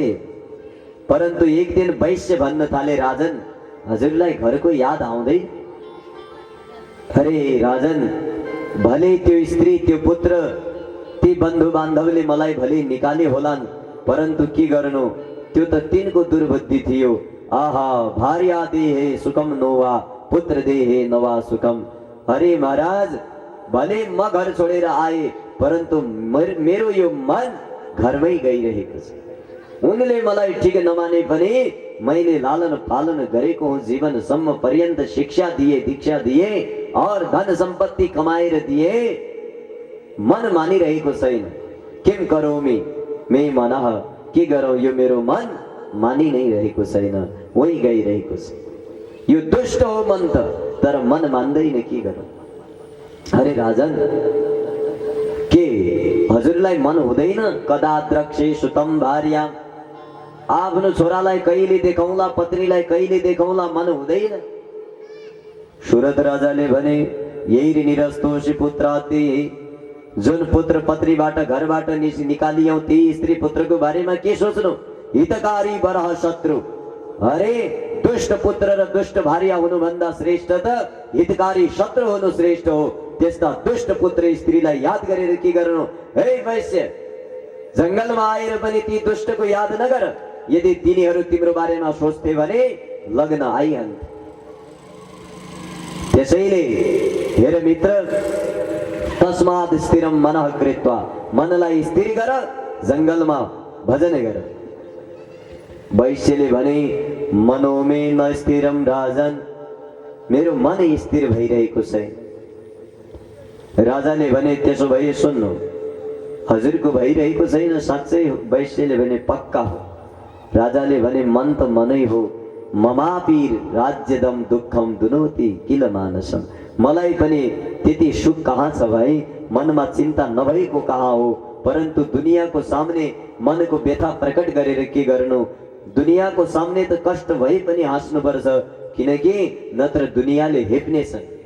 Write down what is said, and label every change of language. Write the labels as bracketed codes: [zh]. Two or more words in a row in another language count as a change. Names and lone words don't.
[ne] परन्तु एक दिन वैश्य भन्न थाले, राजन हजुरलाई घरको याद आउँदै? अरे राजन, भले त्यो स्त्री त्यो पुत्र ती बन्धु बान्धवले मलाई भले निकाले होलान्, परन्तु के गर्नु, त्यो त तिनको दुर्बुद्धि थियो। आहा, [sa] भार्या देहे सुखम नोवा, पुत्र देहे नवा सुखम। [ne] अरे महाराज, भले म घर छोडेर आए, परन्तु मेरो यो मन घरमै गइरहेको छ। उनले मलाई ठिक नमाने पनि मैले लालन पालन गरेको हुँ, जीवनसम्म पर्यन्त शिक्षा दिए, दीक्षा दिए और धन सम्पत्ति कमाएर दिए, मन मानिरहेको छैन। [sa] किम करोमि मे मनः, [ne] के गरौँ, यो मेरो मन मानि नै रहेको छैन, वही गइरहेको छ। यो दुष्ट हो मन त, तर मन मान्दैन, के गरौँ? अरे राजन, के हजुरलाई मन हुँदैन? [sa] कदा द्रक्षे सुतम भार्या, [ne] आफ्नो छोरालाई कहिले देखाउँला, पत्नीलाई कहिले देखाउँला, मन हुँदैन? सुरथ राजाले भने, यही [sa] निरस्तोषी पुत्राति [ne] जुन पुत्र पत्नीबाट घरबाट निकालियौ ती स्त्री पुत्रको बारेमा के सोच्नु? [sa] हितकारी बरह शत्रु। [ne] अरे दुष्ट पुत्र र दुष्ट भार्या हुनुभन्दा श्रेष्ठ त हितकारी शत्रु हुनु श्रेष्ठ हो। त्यस्ता दुष्ट पुत्र स्त्रीलाई याद गरेर के गर्नु? हे वैश्य, जंगलमा आएर पनि ती दुष्टको याद नगर। यदि तिनीहरू तिम्रो बारेमा सोच्थे भने लग्न आइहाल्थे। त्यसैले हेर मित्र, [sa] तस्मात् स्थिरम मनः कृत्वा, [ne] मनलाई स्थिर गर, जंगलमा भजन गर। वैश्यले भने [sa] मनोमे न स्थिरम राजन, [ne] मेरो मन स्थिर भइरहेको छैन। राजाले भने त्यसो भए सुन्नु, हजुरको भइरहेको छैन साँच्चै? वैश्यले भने पक्का हो। राजाले भने मन त मनै हो, [sa] ममापीर राज्यदम दुःखम दुनोति किल मानसम, [ne] मलाई पनि त्यति सुख कहाँ छ भाइ, मनमा चिन्ता नभएको कहाँ हो। परन्तु दुनियाँको सामने मनको व्यथा प्रकट गरेर के गर्नु? दुनियाँको सामने त कष्ट भए पनि हाँस्नुपर्छ, किनकि नत्र दुनियाँले हेप्नेछन्।